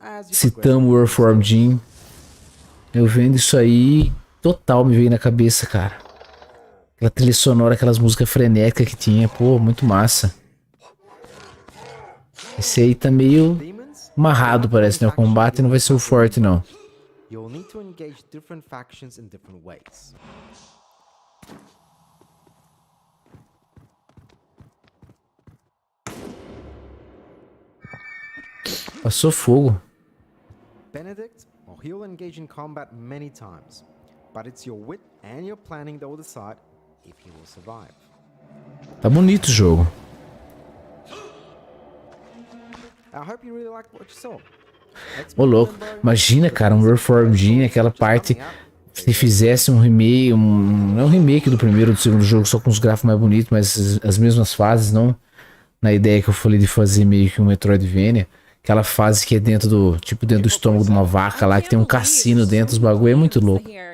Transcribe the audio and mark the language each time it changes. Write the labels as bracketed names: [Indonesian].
[Portuguese] Citamos o Earthworm Jim. Eu vendo isso aí, total me veio na cabeça, cara. Aquela trilha sonora, aquelas músicas frenéticas que tinha. Pô, muito massa. Esse aí tá meio amarrado, parece, né? O combate não vai ser o forte, não. [English] You'll need to engage different factions in different ways. [Portuguese] Passou fogo. [English] Benedict, well, he'll engage in combat many times, but it's your wit and your planning that will decide if he will survive. [Portuguese] Tá bonito o jogo. [English] I hope you really liked what you saw. [Portuguese] Ô louco, imagina, cara, um Earthworm Jim, aquela parte, se fizesse um remake, não é um remake do primeiro ou do segundo jogo, só com os gráficos mais bonitos, mas as mesmas fases, não na ideia que eu falei de fazer meio que um Metroidvania, aquela fase que é dentro do, tipo dentro do estômago de uma vaca lá, que tem um cassino dentro, os bagulho é muito louco.